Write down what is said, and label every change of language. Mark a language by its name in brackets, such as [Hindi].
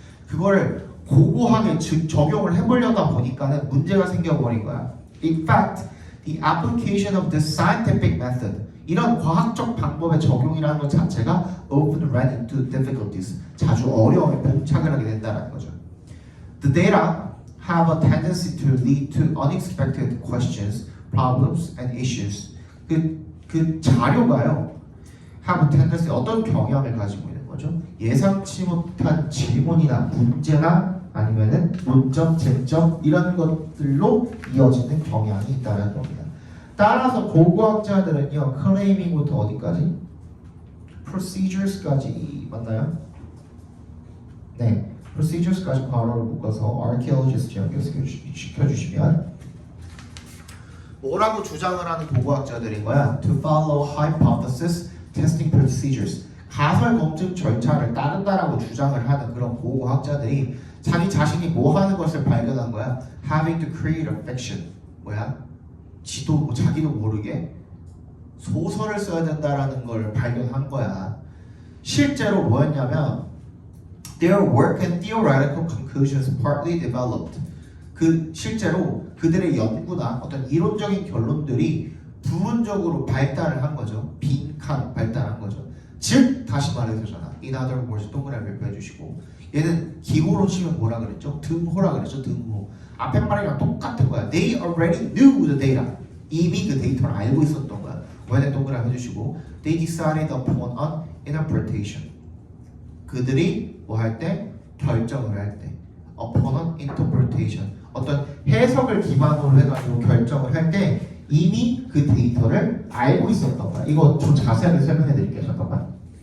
[Korean] 그거를 고고하게 적용을 해보려다 보니까는 문제가 생겨버린 거야. [English] In fact, the application of this scientific method [Korean] 이런 과학적 방법의 적용이라는 것 자체가 [English] often ran into difficulties [Korean] 자주 어려움에 봉착을 하게 된다는 거죠. [English] The data have a tendency to lead to unexpected questions, problems, and issues. [Korean] 그 자료가요, [English] have a tendency [Korean] 어떤 경향을 가지고 있는 거죠? 예상치 못한 질문이나 문제나 아니면은 논점, 쟁점 이런 것들로 이어지는 경향이 있다는 겁니다. 따라서 고고학자들은요, claiming부터 어디까지? procedures까지 맞나요? 네. procedures까지 괄호를 묶어서 archaeologist 연결시켜주시면 뭐라고 주장을 하는 고고학자들인 거야? [English] To follow hypothesis testing procedures [Korean] 가설 검증 절차를 따른다라고 주장을 하는 그런 고고학자들이 자기 자신이 뭐 하는 것을 발견한 거야? [English] Having to create a fiction [Korean] 뭐야? 지도 자기도 모르게 소설을 써야 된다라는 걸 발견한 거야. 실제로 뭐였냐면 [English] Their work and theoretical conclusions partly developed. [Korean] 그 실제로 그들의 연구나 어떤 이론적인 결론들이 부분적으로 발달을 한 거죠. 빈칸 발달한 거죠. 즉 다시 말해서잖아. [English] In other words [Korean] 동그라미 빼주시고 얘는 기호로 치면 뭐라 그랬죠? 등호라 그랬죠. 등호. 앞에 말이랑 똑같은 거야. [English] They already knew the data. [Korean] 이미 그 데이터를 알고 있었던 거야. 왜냐 동그라미 해주시고 [English] They decided upon an interpretation. [Korean] 그들이 뭐 할 때? 결정을 할 때 [English] upon an interpretation [Korean] 어떤 해석을 기반으로 해가지고 결정을 할 때 이미 그 데이터를 알고 있었던 거야. 이거 좀 자세하게 설명해 드릴게요. 잠깐만.